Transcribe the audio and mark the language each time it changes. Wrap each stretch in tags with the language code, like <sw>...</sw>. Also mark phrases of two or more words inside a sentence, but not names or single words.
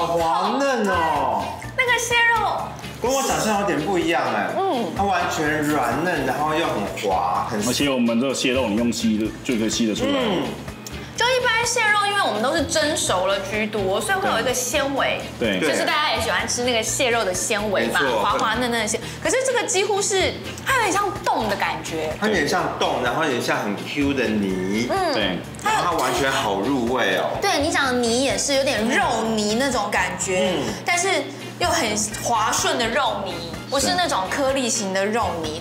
<zh>滑嫩哦。那個蟹肉跟我想象有點不一樣哎。它完全軟嫩，然後又很滑，而且我們這個蟹肉你用吸的就可以吸得出來。就一般蟹肉，因為我們都是蒸熟了居多，所以會有一個纖維。對，就是大家也喜歡吃那個蟹肉的纖維嘛，滑滑嫩嫩的蟹。可是這個幾乎是它有點像凍的感覺，它有點像凍，然後有點像很 Q 的泥。對，它完全好入味哦。對，你講的泥也是有點肉泥那種感覺，但是又很滑順的肉泥，不是那種顆粒型的肉泥。</zh>